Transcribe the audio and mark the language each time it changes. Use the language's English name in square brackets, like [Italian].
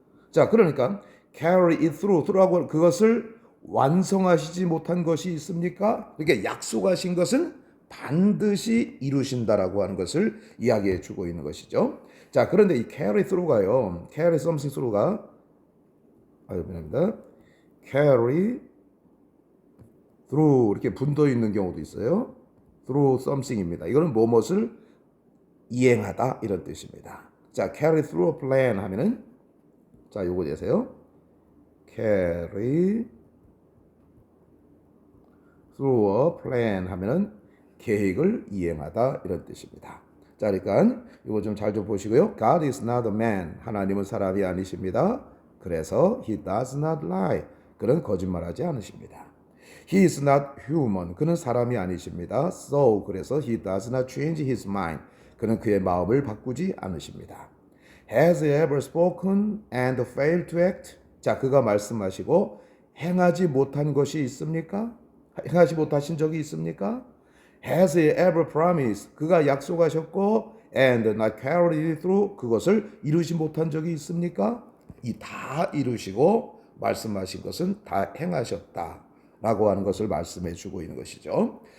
[Korean] 자, 그러니까 [English] carry it through [Korean] 라고 그것을 완성하시지 못한 것이 있습니까? 그러니까 약속하신 것은 반드시 이루신다라고 하는 것을 이야기해 주고 있는 것이죠. 자, 그런데 이 [English] carry through [Korean] 가요. [English] carry something through가 [Korean] 미안합니다. [English] carry through [Korean] 이렇게 분도 있는 경우도 있어요. [English] through something [Korean] 입니다. 이거는 무엇을 이행하다 이런 뜻입니다. 자, [English] carry through a plan [Korean] 하면은 자, 요거 되세요. [English] carry through a plan [Korean] 하면은 계획을 이행하다 이런 뜻입니다. 자, 그러니까 이거 좀 잘 좀 보시고요. [English] God is not a man. [Korean] 하나님은 사람이 아니십니다. 그래서 [English] he does not lie. [Korean] 그는 거짓말하지 않으십니다. [English] He is not human. [Korean] 그는 사람이 아니십니다. So 그래서 [English] he does not change his mind. [Korean] 그는 그의 마음을 바꾸지 않으십니다. [English] Has he ever spoken and failed to act? [Korean] 자, 그가 말씀하시고 행하지 못한 것이 있습니까? 행하지 못하신 적이 있습니까? [English] Has he ever promised? [Korean] 그가 약속하셨고 [English] and not carried it through [Korean] 그것을 이루지 못한 적이 있습니까? 이 다 이루시고 말씀하신 것은 다 행하셨다라고 하는 것을 말씀해 주고 있는 것이죠.